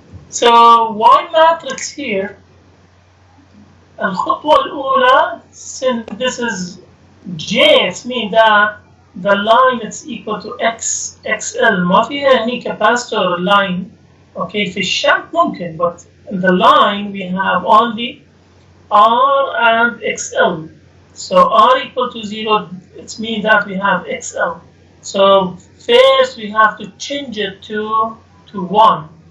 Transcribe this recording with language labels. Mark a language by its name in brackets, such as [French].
[English] So y matrix here [Arabic] الخطوة الأولى, [English] since this is j, it means that the line is equal to xl. [Arabic] ما فيها هني capacitor line. [English] Okay, [Arabic] في الشنط ممكن, [English] but in the line we have only r and xl. So r equal to 0, it means that we have xl. So first we have to change it to 1.